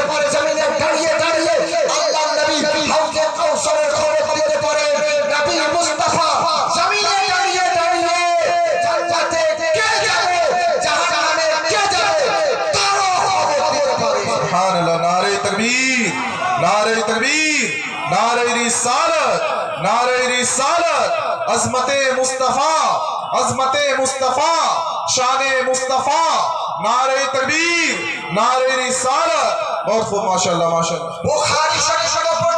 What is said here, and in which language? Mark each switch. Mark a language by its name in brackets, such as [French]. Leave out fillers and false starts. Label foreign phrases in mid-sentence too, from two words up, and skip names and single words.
[Bangla] জমিনে দাঁড়িয়ে দাঁড়িয়ে আল্লাহর নবী হাউজে কাউসারের খবর দিতে পারেন। নবী মুস্তাফা জমিনে দাঁড়িয়ে দাঁড়িয়ে জান্নাতে কে যাবে জাহান্নামে কে যাবে তারও খবর দিতে পারেন। [Urdu] سبحان اللہ۔ نعرۂ تکبیر، نعرۂ تکبیر، نعرۂ رسالت, نعرۂ رسالت، عظمتِ مصطفیٰ، عظمتِ مصطفیٰ، شانِ مصطفیٰ، نعرۂ تکبیر، نعرۂ رسالت. بہت خوب، ماشاءاللہ ماشاءاللہ. बुखारी शरीफ